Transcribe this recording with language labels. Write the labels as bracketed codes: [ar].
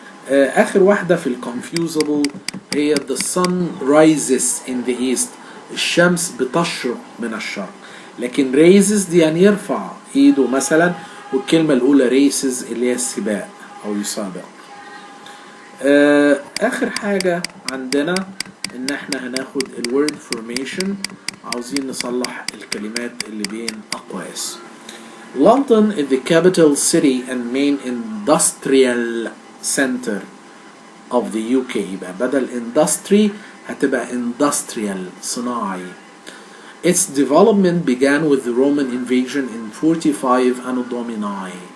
[ar] آخر واحدة في الconfusable هي [en] the sun rises in the east، [ar] الشمس بتشرق من الشرق، لكن raises دي يعني يرفع إيده مثلا، والكلمة الأولى races اللي هي السباق أو يسابق. آخر حاجة عندنا إن إحنا هناخد الword formation، عاوزين نصلح الكلمات اللي بين أقواس. [en] London is the capital city and main industrial center of the UK. [ar] يبقى بدل industry هتبقى industrial صناعي. [en] Its development began with the Roman invasion in 45 Anno Domini.